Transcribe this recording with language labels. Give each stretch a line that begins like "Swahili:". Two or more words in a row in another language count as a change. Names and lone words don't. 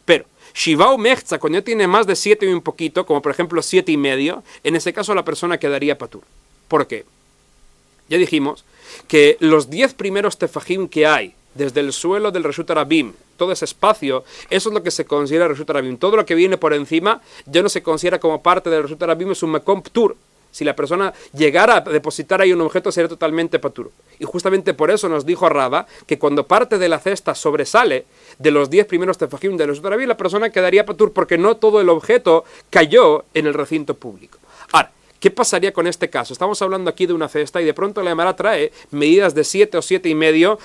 Spanish: Pero
Hebrew: שבעה ומחצה,
Spanish: cuando ya tiene más de 7 y un poquito, como por ejemplo 7 y medio, en ese caso la persona quedaría patur. ¿Por qué? Ya dijimos que los 10 primeros tefajim que hay desde el suelo del
Hebrew: רשות הרבים,
Spanish: todo ese espacio, eso es lo que se considera
Hebrew: רשות הרבים.
Spanish: Todo lo que viene por encima ya no se considera como parte del
Hebrew: רשות הרבים,
Spanish: es un
Hebrew: מקום פטור.
Spanish: Si la persona llegara a depositar ahí un objeto, sería totalmente patur. Y justamente por eso nos dijo Rava que cuando parte de la cesta sobresale de los 10 primeros tefajim del
Hebrew: רשות הרבים,
Spanish: la persona quedaría patur porque no todo el objeto cayó en el recinto público. Ahora, ¿qué pasaría con este caso? Estamos hablando aquí de una cesta y de pronto la Gemara trae medidas de 7 o 7 y medio.